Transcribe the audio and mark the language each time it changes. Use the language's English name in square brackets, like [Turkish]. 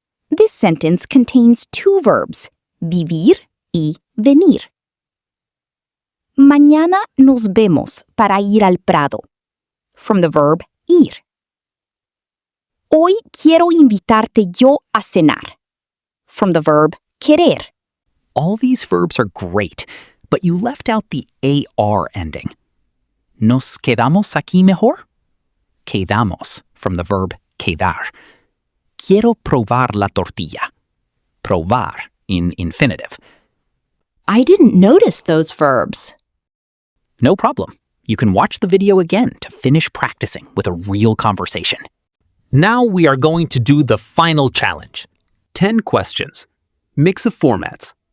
[English] This sentence contains two verbs, vivir y venir. [Spanish] Mañana nos vemos para ir al Prado. [English] From the verb ir. [Spanish] Hoy quiero invitarte yo a cenar. [English] From the verb querer. All these verbs are great, but you left out the AR ending. [Spanish] ¿Nos quedamos aquí mejor? Quedamos, [English] from the verb quedar. [Spanish] Quiero probar la tortilla. [English] Probar in infinitive. I didn't notice those verbs. No problem. You can watch the video again to finish practicing with a real conversation. Now we are going to do the final challenge. 10 questions. Mix of formats.